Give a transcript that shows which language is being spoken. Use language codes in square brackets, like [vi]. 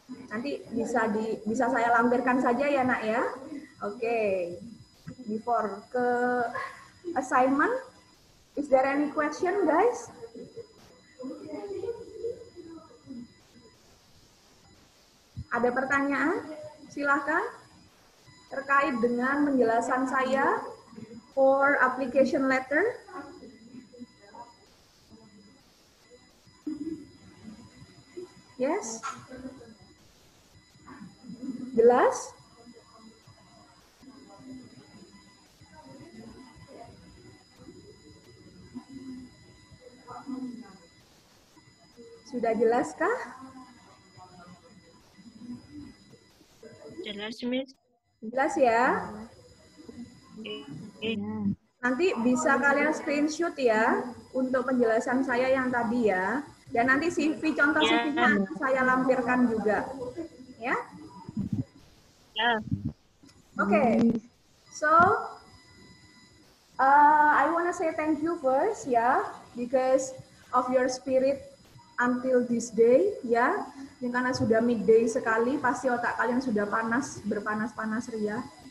[id] Nanti bisa saya lampirkan saja ya nak ya. [en] Oke, before ke assignment, is there any question, guys? [id] Ada pertanyaan? Silahkan. Terkait dengan penjelasan saya [en] for application letter. Yes? [id] Jelas? Sudah jelaskah? Jelas, Miss. Jelas ya? Nanti bisa kalian screenshot ya untuk penjelasan saya yang tadi ya. Dan nanti CV, contoh CV-nya akan saya lampirkan juga. Ya? [en] Okay. So, I want to say thank you first ya, because of your spirit until this day ya. [id] Ini karena sudah midday sekali, pasti otak kalian sudah berpanas-panas ria.